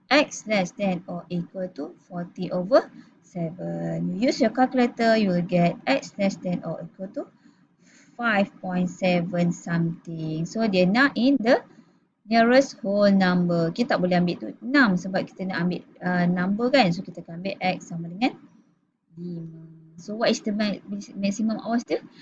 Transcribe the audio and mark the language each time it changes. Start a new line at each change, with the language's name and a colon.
English: X less than or equal to 40 over 7. You use your calculator, you will get X less than or equal to 5.7 something. So,
Malay: dia nak
English: in the nearest whole number.
Malay: Kita tak boleh ambil tu 6 sebab kita nak ambil number kan. So, kita akan ambil X sama dengan 5.
English: So, what is the maximum hours dia?